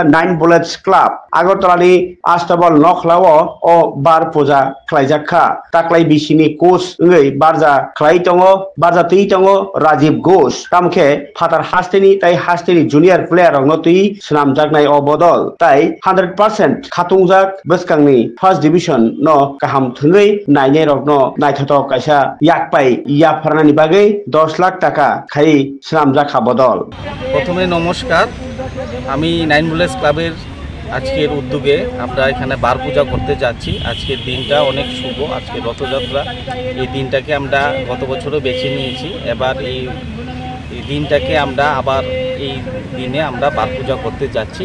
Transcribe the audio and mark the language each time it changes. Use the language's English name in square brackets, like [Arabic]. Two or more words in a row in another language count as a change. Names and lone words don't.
[Kok Borok] 9 Bullets Club Agartalani Astabal Nokhlawa o Bar Poja Klaijakha Taklai Bisini Coach Ngei Barja Klaitongo Barja Titongo Rajiv Ghosh Tamkhe Fatar Hasteni Tai Hasteni [English] Junior Player [Kok Borok] Notui Snamjaknai o Bodol Tai 100% Khatungjak Baskanni [English] First Division [Kok Borok] no Kaham Thungei Naine no naithotok kaisa yakpai yafarnani bagei 10 লাখ টাকা খাই স্নামজাখা বদল। [Bangla] প্রথমে নমস্কার, আমি 9 বুলেটস ক্লাবের আজকের উদ্যোগে আমরা এখানে বার পূজা করতে যাচ্ছি। আজকের দিনটা অনেক শুভ, আজকে রথযাত্রা। এই দিনটাকে আমরা গত বছরও বেছে নিয়েছি, এবার এই দিনটাকে আমরা আবার এই দিনে আমরা বার পূজা করতে যাচ্ছি।